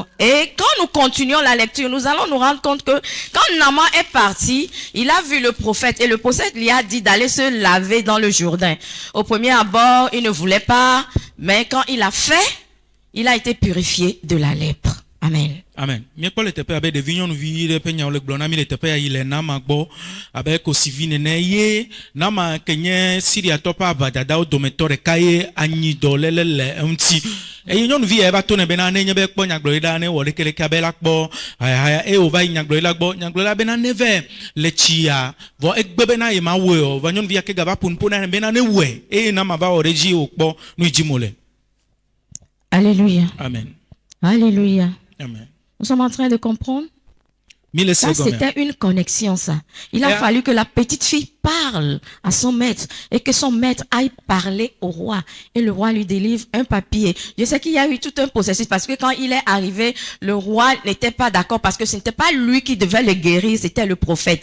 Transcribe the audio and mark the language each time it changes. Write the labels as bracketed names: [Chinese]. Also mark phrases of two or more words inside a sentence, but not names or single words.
[French] Et quand nous continuons la lecture, nous allons nous rendre compte que quand Naaman est parti, il a vu le prophète et le prophète lui a dit d'aller se laver dans le Jourdain. Au premier abord, il ne voulait pas, mais quand il a fait, il a été purifié de la lèpre. Amen. Amen. [Ewe] Miekpo le teƒe abe ɖevi nyɔnuvi ɖe ƒe nyawo le gblɔ na mi le teƒe ya yi le Nama gbɔ abe kosivi nene ye Nama ke nye Siriatɔ ƒe aʋadadawo dometɔ ɖeka ye anyidɔ lele le eŋuti. Eye nyɔnuvi ya eva to ne bena ne nye be kpɔ nyagblɔɖila ne wɔ lekeleke abe la kpɔ hayahaya eye wòva yi nyagblɔɖila gbɔ nyagblɔɖila bena ne ve le tsia vɔ egbe bena ye ma wɔe o va nyɔnuvi ya ke gava ƒonuƒo na bena ne wɔe eye Nama va wɔ ɖe dzi wòkpɔ nu yi dzim wòle. [French] Alléluia. Amen. Alléluia. Amen. Nous sommes en train de comprendre. Ça, c'était une connexion, ça. Il a fallu que la petite fille parle à son maître et que son maître aille parler au roi. Et le roi lui délivre un papier. Je sais qu'il y a eu tout un processus parce que quand il est arrivé, le roi n'était pas d'accord parce que ce n'était pas lui qui devait le guérir, c'était le prophète.